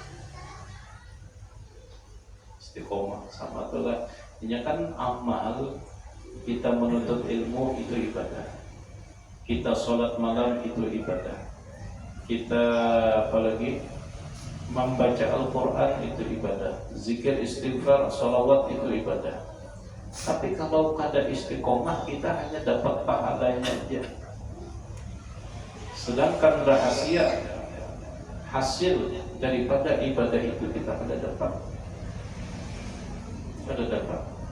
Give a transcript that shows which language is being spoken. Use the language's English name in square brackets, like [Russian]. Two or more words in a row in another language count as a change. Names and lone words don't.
[Indonesian] Istiqomah sama itulah. Ini kan amal. Kita menuntut ilmu itu ibadah. Kita sholat malam itu ibadah. Kita apalagi membaca Al-Quran itu ibadah. Zikir, istighfar, sholawat itu ibadah. Tapi kalau kada istiqomah, kita hanya dapat pahalanya aja. Sedangkan rahasia hasil daripada ibadah itu kita kada dapat. Kada dapat.